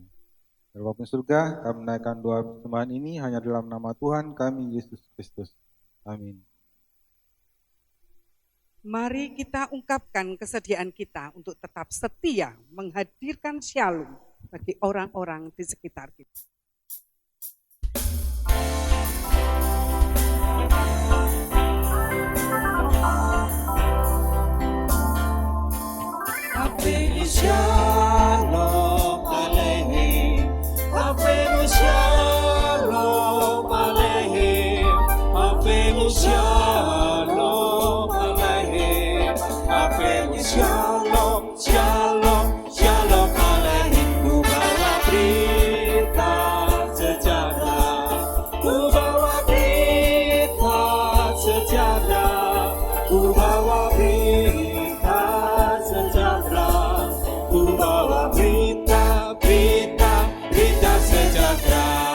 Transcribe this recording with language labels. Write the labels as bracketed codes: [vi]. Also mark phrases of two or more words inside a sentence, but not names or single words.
[id] Dalam Bapa di surga, kami menaikkan doa persembahan ini hanya dalam nama Tuhan kami, Yesus Kristus. Amin. Mari kita ungkapkan kesediaan kita untuk tetap setia menghadirkan shalom bagi orang-orang di sekitar kita. [he] שלום עליכם, אבינו שלום עליכם, אבינו שלום עליכם, אבינו שלום, שלום, שלום עליכם. [id] Ku bawa berita sejahtera, ku bawa berita sejahtera, ku bawa berita sejahtera, ku bawa berita, berita, berita sejahtera.